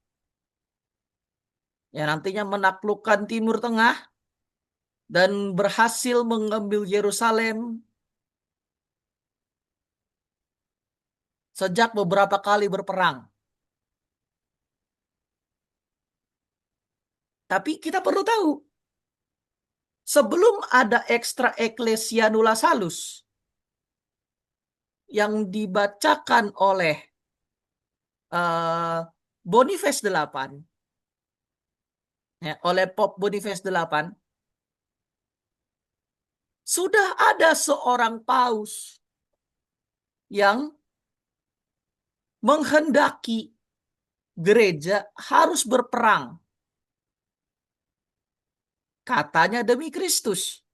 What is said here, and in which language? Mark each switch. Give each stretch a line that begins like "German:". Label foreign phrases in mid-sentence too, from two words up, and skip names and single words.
Indonesian: Ya nantinya menaklukkan Timur Tengah dan berhasil mengambil Yerusalem sejak beberapa kali berperang. Tapi kita perlu tahu, sebelum ada
Latin: extra ecclesia nulla salus
Indonesian: yang dibacakan oleh eh, Boniface VIII, ya, oleh Pope Boniface VIII, sudah ada seorang paus yang menghendaki gereja harus berperang, katanya demi Kristus.